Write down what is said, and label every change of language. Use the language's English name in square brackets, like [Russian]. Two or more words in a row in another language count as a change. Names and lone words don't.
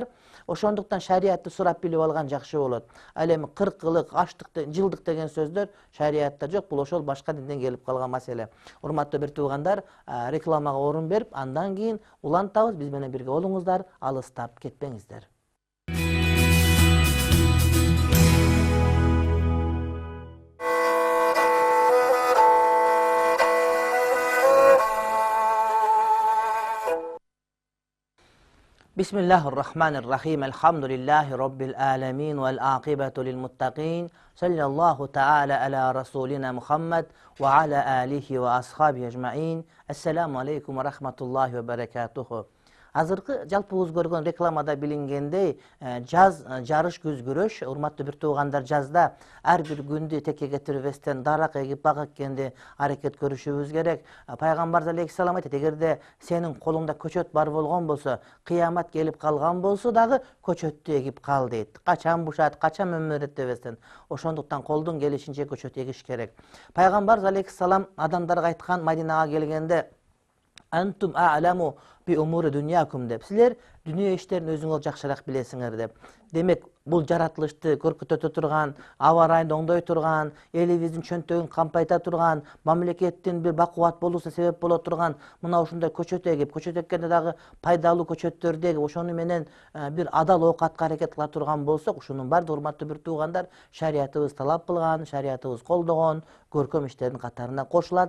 [Kyrgyz] Ошондуктан шариатты сурап билип алган жакшы болот. Ал эми кыркылык, аштык, жылдык деген сөздөр шариатта жок, бул ошол башка динден келип калган маселе. Урматтуу бир туугандар, рекламага орун берип, андан кийин улантабыз, биз менен бирге болуңуздар, алыстап кетпеңиздер. [Arabic] Bismillahirrahmanirrahim. الحمد لله رب العالمين والعاقبة للمتقين. صلى الله تعالى على رسولنا محمد وعلى آله وأصحابه أجمعين. السلام عليكم ورحمة الله وبركاته. [Kyrgyz] Азыркы жалпыбыз көргөн рекламада билингендей, жаз жарыш күзгүрөш, урматтуу бир туугандар, жазда ар бир күндү текке кетирбестен дарак эгип бак эккенди аракет көрүшүбүз керек. Пайгамбар алейхиссалам айтат, эгерде сенин колуңда көчөт бар болгон болсо, кыямат келип калган болсо дагы көчөттү эгип кал дейт. Качан бушат, качан мөмөрөттөбөстөн. Ошондуктан колдун келишинче көчөт эгиш керек. Пайгамбар алейхиссалам адамдарга айткан, Мадинага келгенде, [Arabic] أنتم أعلم بأمور دنياكم деп. [Kyrgyz] Силер дүние иштерин өзүңөр жакшыраак билесиңер деп. Демек, бул жаратылышты көркөтө турган, аба ырайын оңдой турган, элибиздин чөнтөгүн кампайта турган, мамлекеттин бир бакубат болуусуна себеп боло турган мына ушундай көчөт эгип, көчөт эккенде дагы пайдалуу көчөттөрдү эгип, ошону менен бир адал оокатка аракет кыла турган болсок, ушунун баардыгы, урматтуу бир туугандар, шариятыбыз талап кылган, шариятыбыз колдогон көркөм иштердин катарына кошулат.